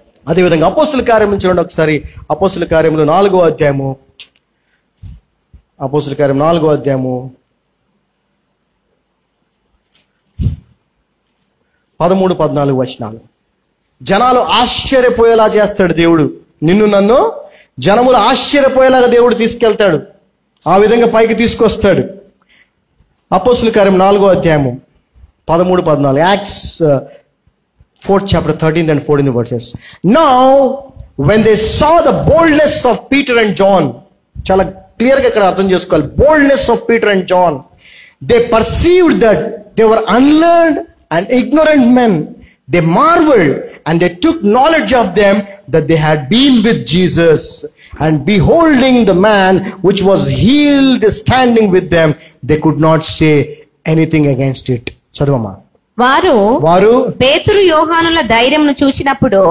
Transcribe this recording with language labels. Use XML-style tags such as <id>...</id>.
<te>అదేవిధంగా అపోస్తుల కార్యం చూడండి ఒకసారి. అపోస్తుల కార్యములు 4వ అధ్యాయము, అపోస్తుల కార్యం 4వ అధ్యాయము 13-14 వచనాలు. జనాలు ఆశ్చర్యపోయేలా చేస్తాడు దేవుడు. నిన్ను నన్ను జనములు ఆశ్చర్యపోయేలాగా దేవుడు తీసుకెళ్తాడు, ఆ విధంగా పైకి తీసుకొస్తాడు. అపోస్తుల కార్యం 4వ అధ్యాయము 13-14.</te> <en>Acts 4th chapter 13th and 14th verses. Now when they saw the boldness of Peter and John,</en> <te>చాలా క్లియర్ గా ఇక్కడ అర్థం చేసుకోవాలి.</te> <en>boldness of Peter and John, they perceived that they were unlearned and ignorant men. They marveled and they took knowledge of them that they had been with Jesus. And beholding the man which was healed standing with them, they could not say anything against it.</en> <te>చదవమ్మా. వారు పేతురు యోహానుల ధైర్యమును చూసినప్పుడు,</te>